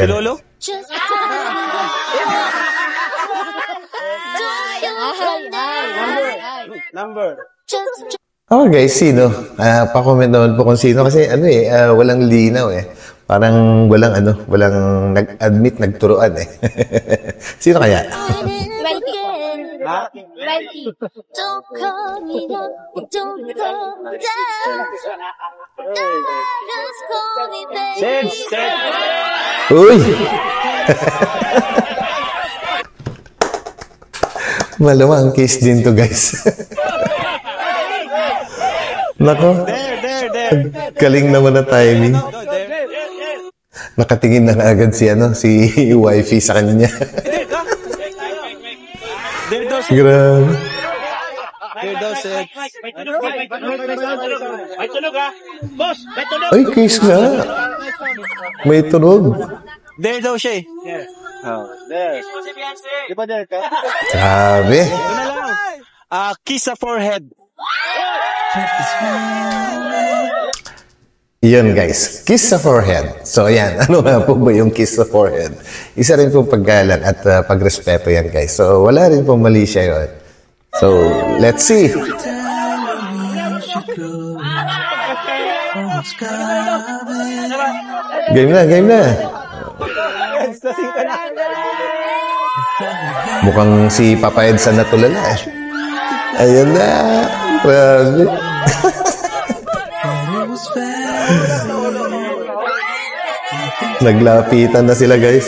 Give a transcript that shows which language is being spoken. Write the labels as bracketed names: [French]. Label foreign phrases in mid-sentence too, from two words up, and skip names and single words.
[Filipino] Si Lolo? Number. Oh guys, sino? Pa-comment naman po kung sino kasi walang linaw eh. Parang walang nag-admit, nagturuan eh. Sino kaya? 20. 20. [English] Don't call me up, don't call me down. Just call me baby. [Filipino] Uy! Malamang case din to guys. Nako. There. Galing naman na timing. Nakatingin na agad si wifey sa kanya. Grabe. There daw, sir. May tunog ha? Boss, may tunog. Ay, case nga. May tunog. There daw siya eh. There. Di ba there ka? Grabe. Ito na lang. Kiss sa forehead. Yun guys, kiss sa forehead. So ayan, ano nga po ba yung kiss sa forehead? Isa rin pong paggalang at pagrespeto yan guys. So wala rin pong mali siya yun. [English] So let's see. [Filipino] Game na. Mukhang si Papa Edson na tulala eh. Ayan na. Grabe. Naglapitan na sila guys.